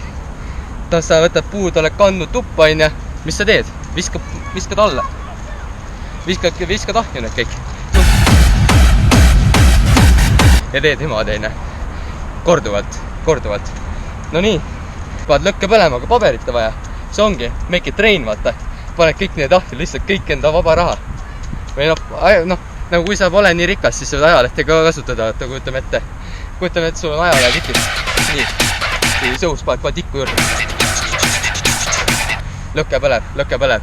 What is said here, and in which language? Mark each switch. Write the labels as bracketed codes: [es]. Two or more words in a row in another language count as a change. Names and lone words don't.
[et] Sa võtad puud, oled kandnud tuppa, ja mis sa teed? Viskad alla. Viskad ahju need kõik. Ja teed niimoodi, korduvalt. No nii, paned lõkke põlema, aga paberit vaja. See ongi, [en] make it rain, [et] vaata. Paned kõik need ahju, lihtsalt kõik enda vaba raha. Või nagu kui sa pole nii rikas, siis võid ajalehte ka kasutada, vaata, kujutame ette. Kujutame, et sul on ajalehe tikid. Nii, sõus paned tikku juurde. Lõkke põleb.